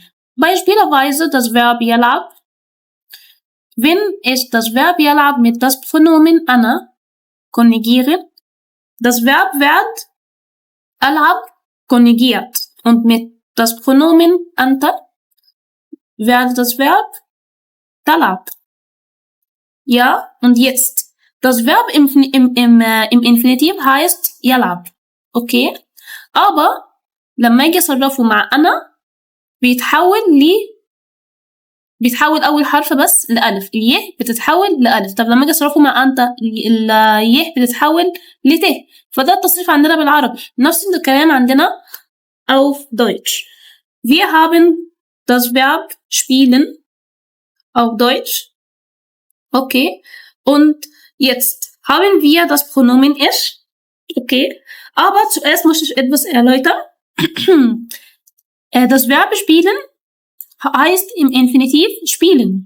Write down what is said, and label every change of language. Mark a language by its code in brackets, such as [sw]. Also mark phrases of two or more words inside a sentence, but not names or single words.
[de] Beispielsweise das Verb يلعب. Wenn ich das Verb يلعب mit das Pronomen أنا konjugiere, das Verb wird ألعب konjugiert und mit das Pronomen أنت wird das Verb تلعب. Ja, und jetzt. Das Verb im Infinitiv heißt يلعب. Okay? [ar] aber لما اجي اصرفه مع أنا بيتحول أول حرف بس لألف. اليه بتتحول لألف. طب لما اجي اصرفه مع أنت اليه بتتحول لت. فده التصريف عندنا بالعربي. نفس الكلام عندنا [de] auf Deutsch. Wir haben das Verb spielen auf Deutsch. Okay. Und jetzt haben wir das Pronomen ich. Okay. Aber zuerst muss ich etwas erläutern. Das Verb spielen heißt im Infinitiv spielen.